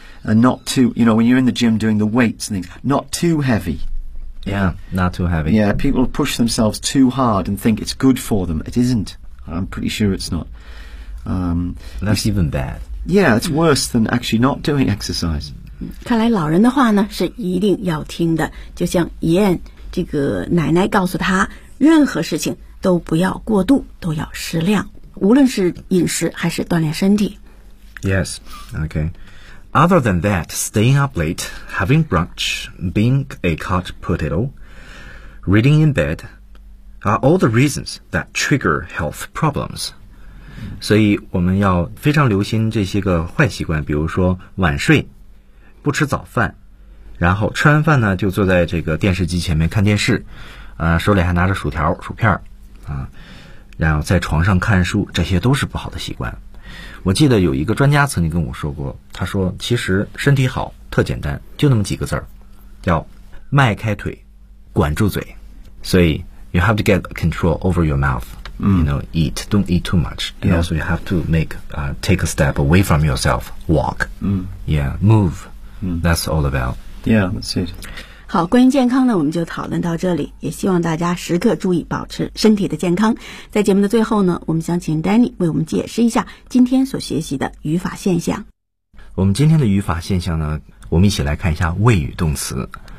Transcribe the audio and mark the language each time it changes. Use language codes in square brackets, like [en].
[en] And not too, you know, when you're in the gym doing the weights and things, not too heavy. Yeah, not too heavy. Yeah, people push themselves too hard and think it's good for them. It isn't. I'm pretty sure it's not. That's even bad. Yeah, it's worse than actually not doing exercise. [zh] 看来老人的话呢，是一定要听的。就像怡燕这个奶奶告诉她，任何事情都不要过度，都要适量，无论是饮食还是锻炼身体。 [en] Yes, okay. Other than that, staying up late, having brunch, being a couch potato, reading in bed, are all the reasons that trigger health problems. [zh] 所以我们要非常留心这些个坏习惯，比如说晚睡，不吃早饭，然后吃完饭呢就坐在这个电视机前面看电视，手里还拿着薯条薯片啊，然后在床上看书，这些都是不好的习惯。我记得有一个专家曾经跟我说过，他说其实身体好特简单，就那么几个字儿，叫迈开腿，管住嘴。所以 [en] you have to get control over your mouth. You know, eat. Don't eat too much. And also you have to take a step away from yourself. Walk. Yeah, move. That's all about. Yeah, that's it. [zh] 好，关于健康呢，我们就讨论到这里。也希望大家时刻注意保持身体的健康。在节目的最后呢，我们想请 Danny 为我们解释一下今天所学习的语法现象。我们今天的语法现象呢，我们一起来看一下谓语动词。